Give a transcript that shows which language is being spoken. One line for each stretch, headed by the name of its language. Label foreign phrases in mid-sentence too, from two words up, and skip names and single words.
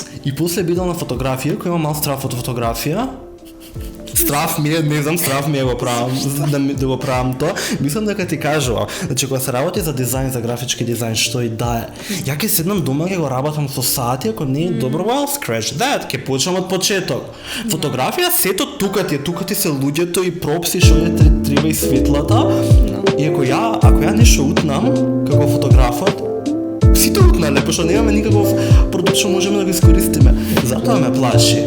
Macedonian: И после би идел на фотографија, кој има мал страф од фотографија. Страф ми е го правам, да го правам тоа. Мислам дека ти кажува, значи кога се работи за дизајн, за графички дизајн, што и да е. Ја ќе седнам дома, ќе го работам со сати, ако не е добро,
English: well, scratch that,
Macedonian: ќе почнам од почеток. Фотографија, сето тука ти се луѓето и пропси што е треба и светлата. И ако ја нешто утнам, како фотографот, сите утнале, пошто немаме никаков продукт што можеме да го искористиме. Затоа ме плаши.